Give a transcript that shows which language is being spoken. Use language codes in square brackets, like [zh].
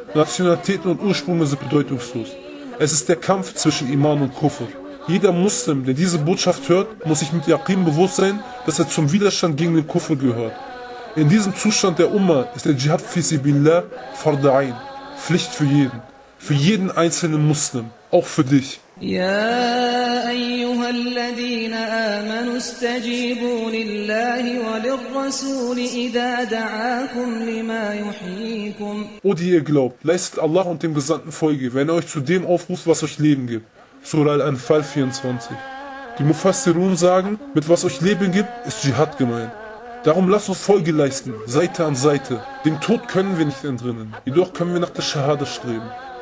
[de] Nationalitäten und Ursprünge sind bedeutungslos. Es ist der Kampf zwischen Iman und Kufr. Jeder Muslim, der diese Botschaft hört, muss sich mit Yaqim bewusst sein, dass er zum Widerstand gegen den Kufr gehört. In diesem Zustand der Umma ist der Dschihad fi sabilillah fard ein, Pflicht für jeden einzelnen Muslim, auch für dich. [ar] يا أيها الذين آمنوا استجيبوا لله وللرسول إذا دعاكم لما يحييكم. [de] O die ihr glaubt, leistet Allah und dem Gesandten Folge, wenn er euch zu dem aufruft, was euch Leben gibt. Surah Al-Anfal 24. Die Mufassirun sagen, mit was euch Leben gibt, ist Dschihad gemeint. Darum lasst uns Folge leisten, Seite an Seite. Dem Tod können wir nicht entrinnen, jedoch können wir nach der Schahada streben.